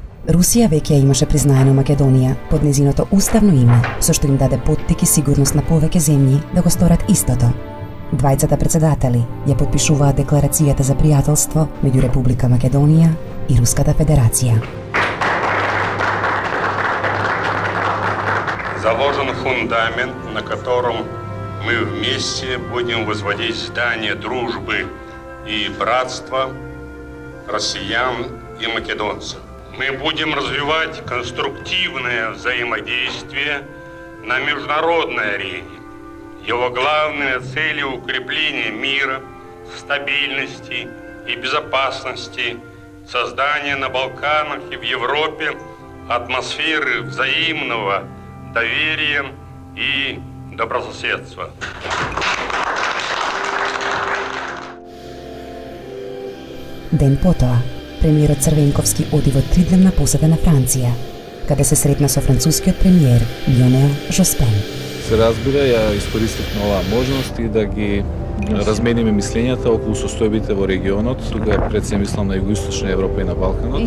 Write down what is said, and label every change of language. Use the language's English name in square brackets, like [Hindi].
[Macedonian] Русија веќе имаше признаено Македонија под незиното уставно име, со што им даде поттик и сигурност на повеќе земји да го сторат истото. Двајцата председатели ја потпишуваат декларацијата за пријателство меѓу Република Македонија и Руската Федерација. [Russian] фундамент, на котором мы вместе будем возводить здание дружбы и братства россиян и македонцев. Мы будем развивать конструктивное взаимодействие на международной арене. Его главные цели – укрепление мира, стабильности и безопасности, создание на Балканах и в Европе атмосферы взаимного доверия и добрососедства. [Macedonian] Ден потоа, премиерот Црвенковски оди во 3-дневна посета на Франција, каде се сретна со францускиот премиер Лионел Жоспен. Се разбира, ја искористив на оваа можност и да ги размениме мислењата околу состојбите во регионот, тука пред се мислам на Југоисточна Европа и на Балканот.